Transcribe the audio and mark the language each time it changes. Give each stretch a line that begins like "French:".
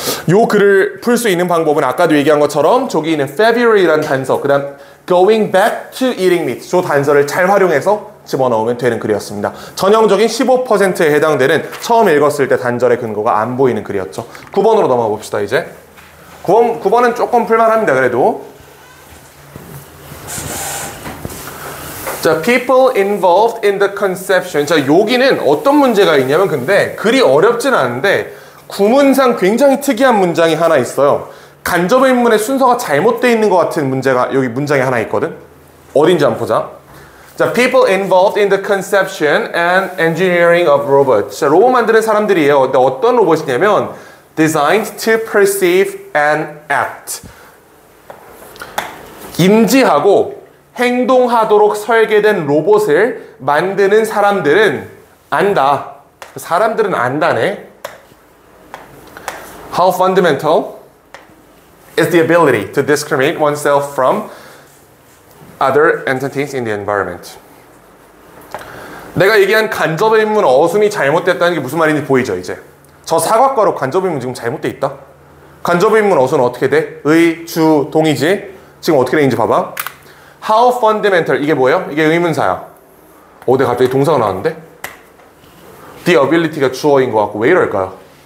Korean: 요 글을 풀 수 있는 방법은 아까도 얘기한 것처럼 저기 있는 February라는 단서, 그 다음
English: Going back to eating meat,
Korean: 저 단서를 잘 활용해서 집어넣으면 되는 글이었습니다. 전형적인 15%에 해당되는 처음 읽었을 때 단절의 근거가 안 보이는 글이었죠. 9번으로 넘어가 봅시다. 이제 9번은 조금 풀만합니다. 그래도 자,
English: people involved in the conception.
Korean: 자, 여기는 어떤 문제가 있냐면, 근데 글이 어렵진 않은데 구문상 굉장히 특이한 문장이 하나 있어요. 간접의문의 순서가 잘못되어 있는 것 같은 문제가 여기 문장이 하나 있거든. 어딘지 한번 보자. 자,
English: people involved in the conception and engineering of robots.
Korean: 자, 로봇 만드는 사람들이에요. 근데 어떤 로봇이냐면
English: designed to perceive and act.
Korean: 인지하고 행동하도록 설계된 로봇을 만드는 사람들은 안다. 사람들은 안다네.
English: How fundamental is the ability to discriminate oneself from other entities in the environment.
Korean: 내가 얘기한 간접의문 어순이 잘못됐다는 게 무슨 말인지 보이죠, 이제? 저 사각과로 간접의문 지금 잘못돼 있다? 간접의문 어순은 어떻게 돼? 의, 주, 동이지? 지금 어떻게 되는지 봐봐.
English: How fundamental,
Korean: 이게 뭐예요? 이게 의문사야. 내가 갑자기 동사가 나왔는데? The ability가 주어인 것 같고 왜 이럴까요?